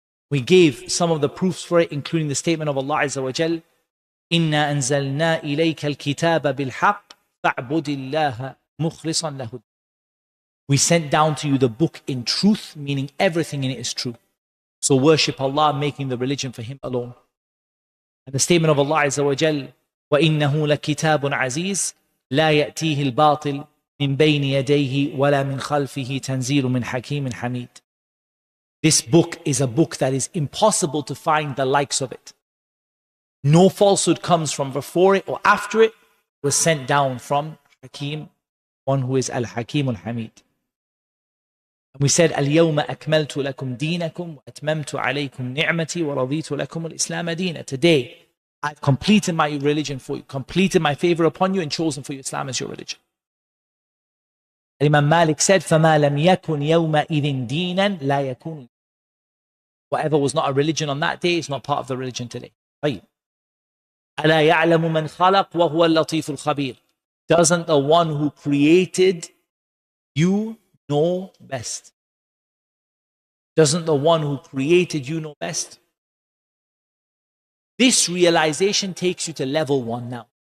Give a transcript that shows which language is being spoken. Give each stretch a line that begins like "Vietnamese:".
English: We gave some of the proofs for it, including the statement of Allah Azza wa Jal,
Arabic: إِنَّا أَنزَلْنَا إِلَيْكَ الْكِتَابَ بِالْحَقِّ فَاعْبُدِ اللَّهَ مُخْلِصًا لَهُ.
English: We sent down to you the book in truth, meaning everything in it is true. So worship Allah, making the religion for Him alone. And the statement of Allah Azza wa Jal,
Arabic: وَإِنَّهُ لَكِتَابٌ عَزِيزٌ لَا يَأْتِيهِ الْبَاطِلُ مِنْ بَيْنِ يَدَيْهِ وَلَا مِنْ خَلْفِهِ تَنْزِيلٌ مِنْ حَكِيمٍ حَمِيدٍ.
English: This book is a book that is impossible to find the likes of it. No falsehood comes from before it or after it. It was sent down from Hakim, one who is Al-Hakim Al-Hamid. And we said,
Arabic: اليوم أكملت لكم دينكم وأتممت عليكم نعمتي ورضيت لكم الإسلام دينا.
English: Today, I've completed my religion for you, completed my favor upon you, and chosen for you Islam as your religion. Imam Malik said,
Arabic: فَمَا لَمْ يَكُنْ يَوْمَئِذٍ دِينًا لَا يَكُنْ.
English: Whatever was not a religion on that day is not part of the religion today.
Arabic: طيب. أَلَا يَعْلَمُ مَنْ خَلَقْ وَهُوَ اللَّطِيفُ الْخَبِيرُ.
English: Doesn't the one who created you know best? Doesn't the one who created you know best? This realization takes you to level 1 now.